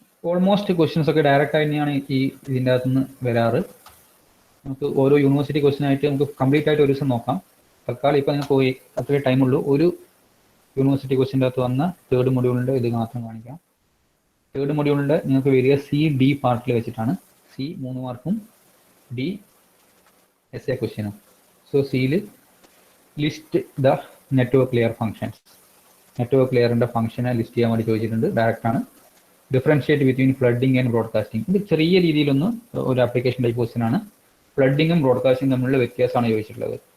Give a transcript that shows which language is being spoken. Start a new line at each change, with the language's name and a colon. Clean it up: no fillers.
Malayalam: Almost questions ഒക്കെ direct ആയി തന്നെയാണ് ഇതിൻ്റെ അകത്തുനിന്ന് വരാറ്. നമുക്ക് ഓരോ യൂണിവേഴ്സിറ്റി ക്വസ്റ്റ്യൻ ആയിട്ട് നമുക്ക് കംപ്ലീറ്റ് ആയിട്ട് ഒരു ദിവസം നോക്കാം. തൽക്കാലം ഇപ്പം നിങ്ങൾക്ക് അത്രേ ടൈമുള്ളൂ. ഒരു യൂണിവേഴ്സിറ്റി ക്വസ്റ്റ്യൻ്റെ അകത്ത് വന്ന തേർഡ് മൊഡ്യൂളിൻ്റെ ഇത് മാത്രം കാണിക്കാം. തേർഡ് മൊഡ്യൂളിൻ്റെ നിങ്ങൾക്ക് വരിക C-D പാർട്ടിൽ വെച്ചിട്ടാണ്. C 3 മാർക്കും, D essay ക്വസ്റ്റ്യനും.
English: So സിയിൽ list the network layer functions.
Malayalam: Network ലെയറിൻ്റെ ഫംഗ്ഷനെ ലിസ്റ്റ് ചെയ്യാൻ വേണ്ടി ചോദിച്ചിട്ടുണ്ട്. ഡയറക്റ്റ് ആണ്.
English: Differentiate between flooding and broadcasting.
Malayalam: ഇത് ചെറിയ രീതിയിലൊന്ന് ഒരു ആപ്ലിക്കേഷൻ ടൈപ്പ് ക്വസ്റ്റ്യൻ ആണ്. ഫ്ലഡിങ്ങും ബ്രോഡ്കാസ്റ്റിംഗ് തമ്മിലുള്ള വ്യത്യാസമാണ് ചോദിച്ചിട്ടുള്ളത്.